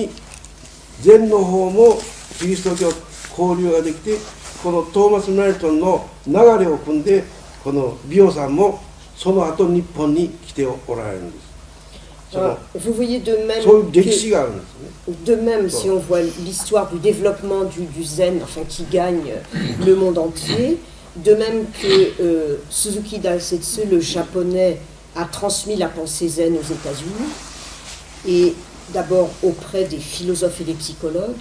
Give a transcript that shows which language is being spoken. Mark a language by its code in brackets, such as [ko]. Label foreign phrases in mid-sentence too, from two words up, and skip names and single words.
[ja] もキリスト教交流ができて、このトーマス・メルトンの流れを組んで、この美容さんもその後日本に来ておられるんです。 [fr] Vous voyez de même, de même si on voit l'histoire du développement du zen, enfin qui gagne le monde entier, de même que Suzuki Daisetsu, le japonais, a transmis la pensée zen aux États-Unis, et d'abord auprès des philosophes et des psychologues.